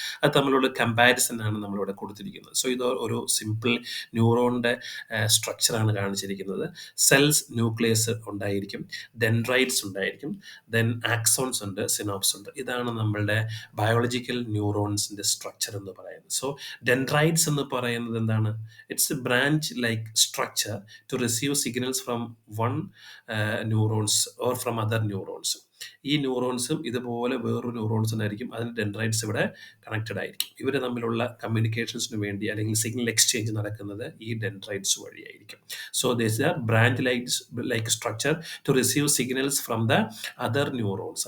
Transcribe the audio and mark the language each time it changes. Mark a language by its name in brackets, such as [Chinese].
[Malayalam] അത് തമ്മിലുള്ള കമ്പാരിസൺ ആണ് നമ്മളിവിടെ കൊടുത്തിരിക്കുന്നത്. സോ ഇത് ഒരു സിമ്പിൾ ന്യൂറോണിൻ്റെ സ്ട്രക്ചറാണ് കാണിച്ചിരിക്കുന്നത്. സെൽസ്, ന്യൂക്ലിയസ് ഉണ്ടായിരിക്കും, ഡെൻഡ്രൈറ്റ്സ് ഉണ്ടായിരിക്കും, ദെൻ ആക്സോൺസ് ഉണ്ട്, സിനോപ്സ് ഉണ്ട്. ഇതാണ് നമ്മളുടെ ബയോളജിക്കൽ ന്യൂറോൺസിൻ്റെ സ്ട്രക്ചർ എന്ന് പറയുന്നത്. സോ ഡെൻഡ്രൈറ്റ്സ് എന്ന് പറയുന്നത് എന്താണ്? [English] It's a branch like structure to receive signals from one neurons or from other neurons. [Malayalam] ഈ ന്യൂറോൺസും ഇതുപോലെ വേറൊരു ന്യൂറോൺസിനായിരിക്കും അതിന് ഡെൻഡ്രൈറ്റ്സ് ഇവിടെ കണക്റ്റഡ് ആയിരിക്കും. ഇവർ തമ്മിലുള്ള കമ്മ്യൂണിക്കേഷൻസിന് വേണ്ടി അല്ലെങ്കിൽ സിഗ്നൽ എക്സ്ചേഞ്ച് നടക്കുന്നത് ഈ ഡെൻഡ്രൈറ്റ്സ് വഴിയായിരിക്കും. [English] So this are branch like structure to receive signals from the other neurons.